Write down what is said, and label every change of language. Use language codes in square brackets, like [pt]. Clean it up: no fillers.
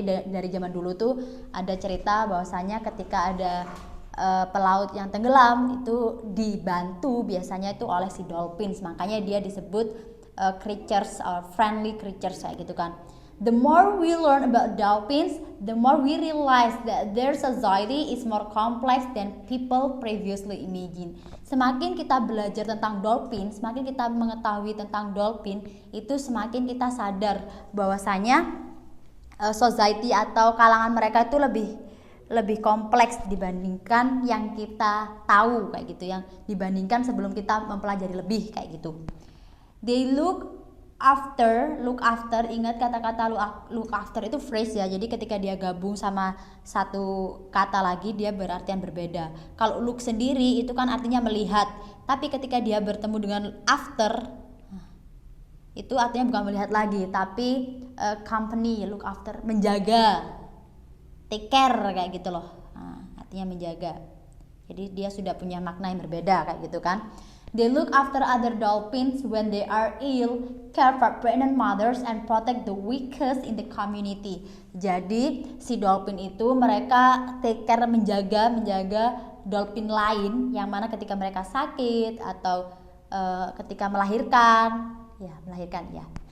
[id] Jadi dari zaman dulu tuh ada cerita bahwasanya ketika ada pelaut yang tenggelam itu dibantu biasanya itu oleh si dolphins, makanya dia disebut creatures or friendly creatures kayak gitu kan. [en] The more we learn about dolphins, the more we realize that their society is more complex than people previously imagined. [id] Semakin kita belajar tentang dolphin, semakin kita mengetahui tentang dolphin, itu semakin kita sadar bahwasanya society atau kalangan mereka itu lebih kompleks dibandingkan yang kita tahu kayak gitu, yang dibandingkan sebelum kita mempelajari lebih kayak gitu. They look after, ingat kata-kata look after itu phrase ya, jadi ketika dia gabung sama satu kata lagi dia berartian berbeda. Kalau look sendiri itu kan artinya melihat, tapi ketika dia bertemu dengan after itu artinya bukan melihat lagi, tapi company, look after, menjaga, take care kayak gitu loh. Artinya menjaga, jadi dia sudah punya makna yang berbeda kayak gitu kan. [en] They look after other dolphins when they are ill, care for pregnant mothers, and protect the weakest in the community. [id] Jadi si dolphin itu mereka take care, menjaga dolphin lain yang mana ketika mereka sakit atau ketika melahirkan ya.